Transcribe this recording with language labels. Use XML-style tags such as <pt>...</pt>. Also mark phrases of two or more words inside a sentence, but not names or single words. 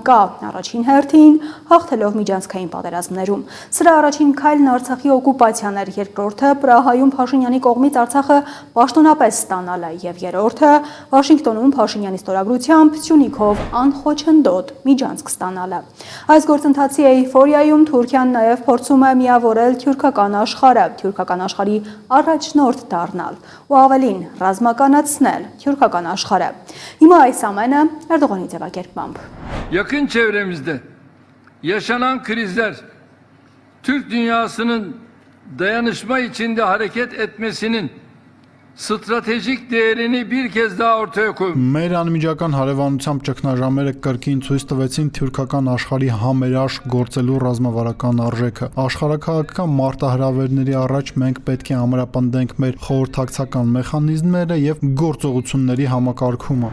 <hy>կա առաջին հերթին հաղթելով միջանցքային պատերազմներում։ Սրա առաջին քայլն Արցախի օկուպացիան էր, երկրորդը Պրահայում Փաշինյանի կողմից Արցախը պաշտոնապես ստանալը եւ երրորդը Վաշինգտոնում Փաշինյանի ստորագրությամբ Սյունիքով անխոչնդոտ միջանցք ստանալը։ Այս գործընթացի էйֆորիայում Թուրքիան նաեւ փորձում է միավորել թյուրքական աշխարհը, թյուրքական աշխարհի առաջնորդ դառնալ ու ավելին ռազմականացնել թյուրքական աշխարհը։ Հիմա այս ամենը Էրդողանի ձևակերպմամբ։</hy> <tr>Yakın çevremizde yaşanan krizler Türk dünyasının dayanışma içinde hareket etmesinin stratejik değerini bir kez daha ortaya koydu.</tr> <hy>Մեր անմիջական հարևանությամբ ճգնաժամերը կրկին ցույց տվեցին թյուրքական աշխարհի համերաշխ գործելու ռազմավարական արժեքը։ Աշխարհակաղակական մարտահրավերների առաջ մենք պետք է ամրապնդենք մեր խորհրդակցական մեխանիզմները եւ գործողությունների համակարգումը։</hy>